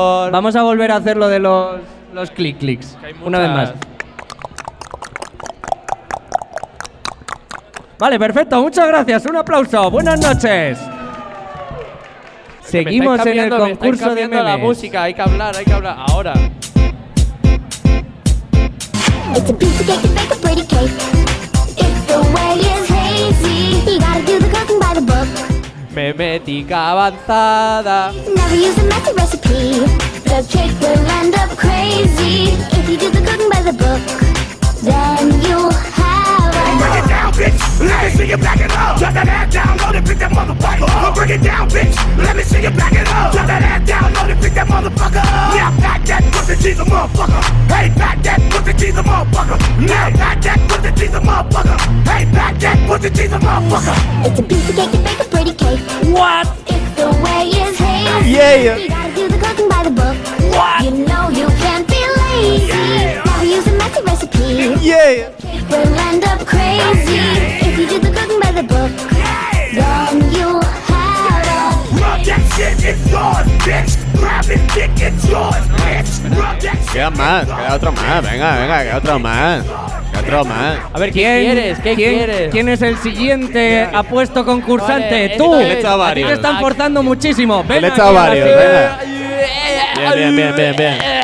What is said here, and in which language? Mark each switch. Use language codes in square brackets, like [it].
[es] Vamos a volver a hacer lo de los clics. Una vez más. Vale, perfecto, muchas gracias, un aplauso, buenas noches. Seguimos en el concurso de memes. La música, hay que hablar ahora. [en] It's a piece of cake, make a pretty cake. If the way is hazy, you gotta do the cooking by the book. [es] Memética avanzada. [en] Never use a method recipe. The cake will end up crazy. If you do the cooking by the book, then you'll have a... Break it down, bitch. Let me see you back it up. Shut that ass down, load it, pick that motherfucker up. Break it down, bitch. Let me see you back it up. Shut that ass down, load it, pick that motherfucker up. Now back that pussy, she's a motherfucker. Hey, back that pussy, she's a motherfucker. Now back that pussy, she's a motherfucker. Hey, back that pussy, she's a motherfucker. It's a piece of cake, you make a pretty cake. What? If the way is hazy, yeah, yeah. You gotta do the cooking by the book. What? You know you can't be lazy. Yeah. Never use a messy recipe. Yeah. Cake will end up crazy. If you do the cooking by the book, yeah. Then you'll have it. Rub that shit, it's yours, bitch. Grab it, dick, it's yours, bitch. [es] Queda más, queda otro más, venga, venga, queda otro más. Queda otro más. A ver, ¿quién quieres? ¿Qué quieres? ¿Quién es el siguiente apuesto concursante? Vale, tú. Le he echado varios. A ti te están forzando muchísimo. Venga, le he echado varios, venga. Bien, bien, bien, bien, bien.